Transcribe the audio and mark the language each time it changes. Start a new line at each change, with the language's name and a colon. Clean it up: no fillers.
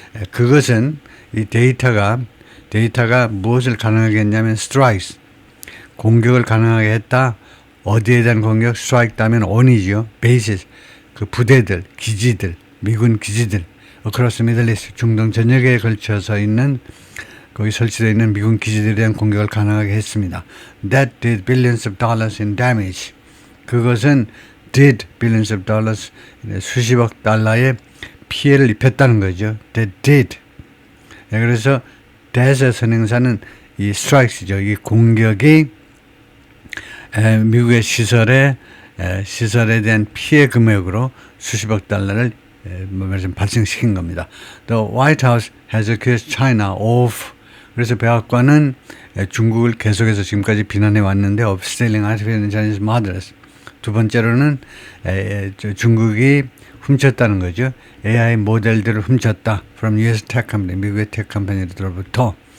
Korean: 그것은 이 데이터가 무엇을 가능하게 했냐면 strikes, 공격을 가능하게 했다. 어디에 대한 공격? strike 따면 on이죠. bases, 그 부대들, 기지들, 미군 기지들,
English: across the Middle East,
Korean: 중동 전역에 걸쳐서 있는, 거기 설치되어 있는 미군 기지들에 대한 공격을 가능하게 했습니다.
English: That did billions of dollars in damage.
Korean: 그것은
English: did billions of dollars,
Korean: 수십억 달러의 피해를 입혔다는 거죠.
English: That did.
Korean: 그래서 that의 선행사는 이 strikes죠. 이 공격이 미국의 시설에 대한 피해 금액으로 수십억 달러를 발생시킨 겁니다.
English: The White House has accused China of,
Korean: 그래서 백악관은 중국을 계속해서 지금까지 비난해 왔는데
English: of stealing artificial intelligence models.
Korean: 두 번째로는 중국이 훔쳤다는 거죠. AI 모델들을 훔쳤다.
English: from US tech company,
Korean: 미국의 테크 컴퍼니들로부터.